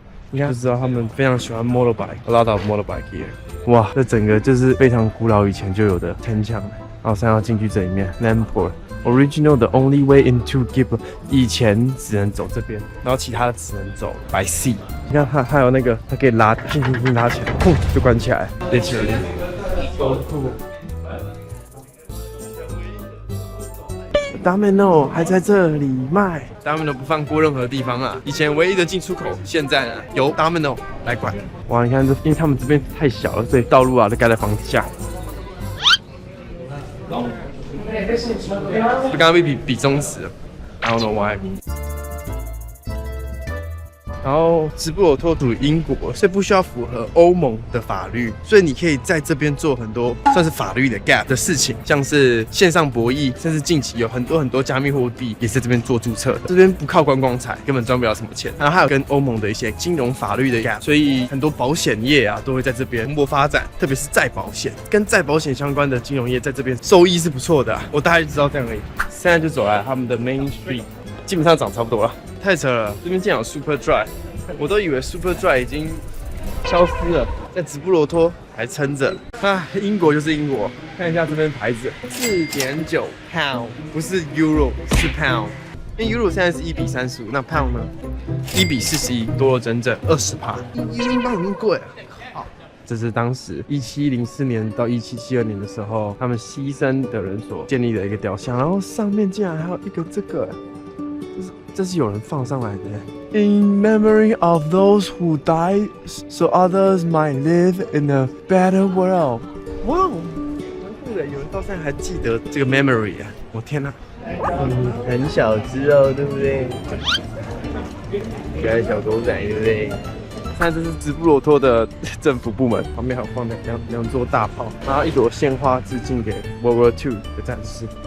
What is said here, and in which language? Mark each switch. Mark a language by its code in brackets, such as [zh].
[zh] 你看就知道他们非常喜欢 motorbike, [en] a lot of motorbike here. [zh] 哇，这整个就是非常古老以前就有的城墙。然后现在要进去这里面 Lamport Original [en] the only way into Gibraltar， [zh] 以前只能走这边，然后其他的只能走 [en] by sea。 [zh] 你看它还有那个，它可以拉，拉起来，砰就关起来 ，literally。 Domino 还在这里卖 ，Domino 不放过任何地方啊！以前唯一的进出口，现在呢由 Domino 来管。哇，你看这，因为他们这边太小了，所以道路啊都盖在房子下。刚刚被比中指了 ， [en] I don't know why。 [zh] 然后直布罗陀属于英国，所以不需要符合欧盟的法律，所以你可以在这边做很多算是法律的 gap 的事情，像是线上博弈，甚至近期有很多加密货币也是在这边做注册的。这边不靠观光财，根本赚不了什么钱。然后还有跟欧盟的一些金融法律的 gap， 所以很多保险业啊都会在这边蓬勃发展，特别是再保险，跟再保险相关的金融业在这边收益是不错的我大概就知道这样而已。现在就走来他们的 Main Street， 基本上长差不多了。太扯了，这边竟然有 Super Dry， 我都以为 Super Dry 已经消失了，在直布罗陀还撑着。英国就是英国，看一下这边牌子，4.9 pound， 不是 euro， 是 pound。因为 euro 现在是1:35，那 pound 呢？1:41，多了整整20%。英镑已经贵了。这是当时1704年到1772年的时候，他们牺牲的人所建立的一个雕像，然后上面竟然还有一个这个。这是有人放上来的。 [en] In memory of those who died, so others might live in a better world. [zh] 哇，蛮酷的，有人到现在还记得这个 memory 啊！我天哪，很小只哦，对不对？可爱小狗仔，对不对？看，这是直布罗陀的政府部门，旁边还有放两座大炮，然后一朵鲜花致敬给 World War II 的战士。